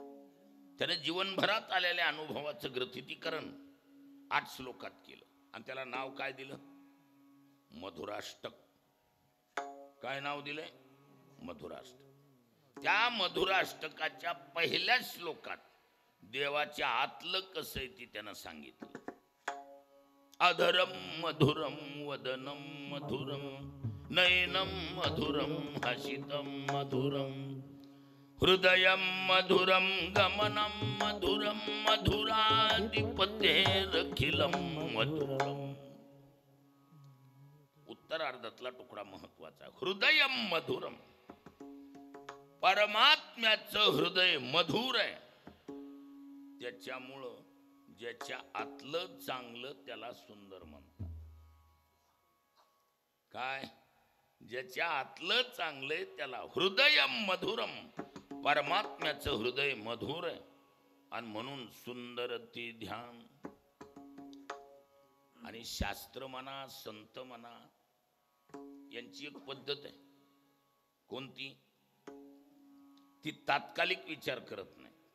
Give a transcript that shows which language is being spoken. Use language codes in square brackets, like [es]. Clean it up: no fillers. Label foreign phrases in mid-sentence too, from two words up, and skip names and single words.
[mr] त्याने जीवनभरात आलेल्या अनुभवाचं ग्रथितीकरण 8 श्लोकात केलं आणि त्याला नाव काय दिलं? मधुराष्टक. काय नाव दिलंय? मधुराष्टक. त्या मधुराष्टकाच्या पहिल्या श्लोकात देवाच्या आतलं कसं आहे ते त्यानं सांगितलं. [sa] अधरम मधुरम वदनम मधुरम नयनम मधुरम हसितम मधुरम हृदयम मधुरम गमनम मधुरम मधुराधिपतेरखिलम मधुरम. [mr] उत्तरार्धातला तुकडा महत्वाचा. [sa] हृदयम मधुरम. [mr] परमात्म्याचं हृदय मधुर आहे. त्याच्यामुळं ज्याच्या आतलं चांगलं त्याला सुंदर म्हणतात. काय? ज्याच्या आतलं चांगलं त्याला [sa] हृदयम मधुरम. [mr] परमात्म्याचं हृदय मधुर आहे आणि म्हणून सुंदर ते ध्यान. आणि शास्त्र म्हणा, संत म्हणा, यांची एक पद्धत आहे. कोणती? ती तात्कालिक विचार करत नाही.